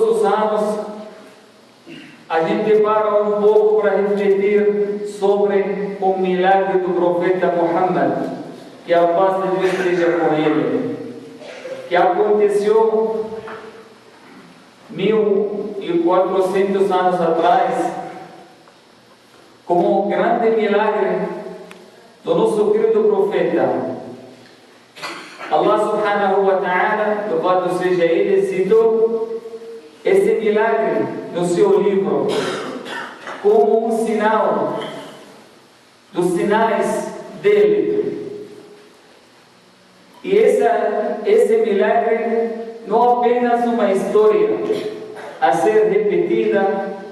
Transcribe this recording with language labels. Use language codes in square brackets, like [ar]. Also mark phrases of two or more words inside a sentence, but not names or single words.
[pt] os anos, a gente para um pouco para refletir sobre o milagre do profeta Muhammad, que a paz de Deus esteja com ele, que aconteceu 1400 anos atrás, como um grande milagre do nosso querido profeta. [ar] الله سبحانه وتعالى, [pt] louvado seja ele, citou esse milagre no seu livro como um sinal dos sinais dele. E esse milagre não apenas uma história a ser repetida